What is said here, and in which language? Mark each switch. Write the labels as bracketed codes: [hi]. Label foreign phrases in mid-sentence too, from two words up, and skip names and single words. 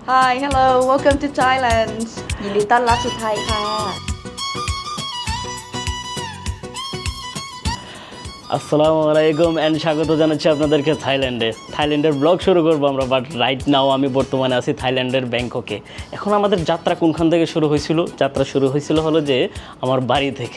[en] Hi hello welcome to Thailand [th] ยินดีต้อนรับสู่ไทยค่ะ [ar] السلام عليكم [bn] অ্যান্ড স্বাগত জানাচ্ছি আপনাদেরকে থাইল্যান্ডের ব্লগ শুরু করবো আমরা। [en] but right now [bn] আমি বর্তমানে আছি থাইল্যান্ডের ব্যাংককে। এখন আমাদের যাত্রা কোনখান থেকে শুরু হয়েছিল? যাত্রা শুরু হয়েছিল হলো যে আমার বাড়ি থেকে।